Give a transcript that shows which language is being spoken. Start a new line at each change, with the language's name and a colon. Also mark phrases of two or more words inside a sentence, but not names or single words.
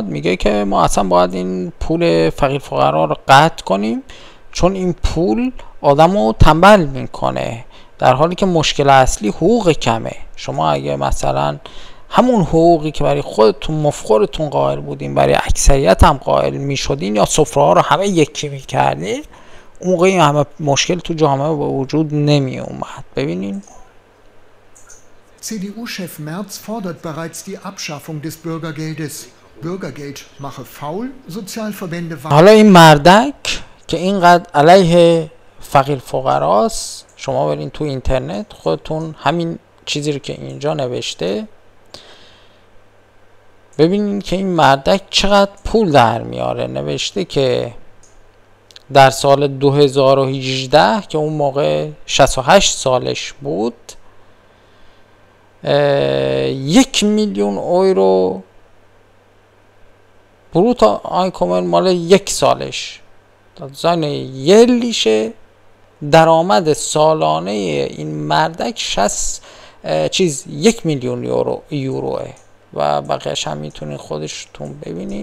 Persian: میگه که ما اصلا باید این پول فقیر فقرا رو قطع کنیم، چون این پول آدمو تنبل میکنه، در حالی که مشکل اصلی حقوق کمه. شما اگه مثلا همون حقوقی که برای خودتون مفخورتون قائل بودین برای اکثریت هم قائل میشدین یا سفره ها رو همه یکی میکردین، اون موقع این همه مشکل تو جامعه به وجود نمی اومد. ببینین
German: CDU-Chef Merz fordert bereits die Abschaffung des Bürgergeldes. Bürgergeld mache faul, Sozialverbände warnen.
Persian: حالا این مردک که اینقدر علیه فقیر فقراست، شما برین تو اینترنت خودتون همین چیزی رو که اینجا نوشته ببینین که این مردک چقدر پول در میاره. نوشته که در سال 2018 که اون موقع 68 سالش بود 1 میلیون یورو
German: Brutto Einkommen
Persian: مال 1 سالش زن یه لیشه درآمد سالانه این مردک 1 میلیون یوروه و بقیه‌اش هم میتونین خودتون ببینین.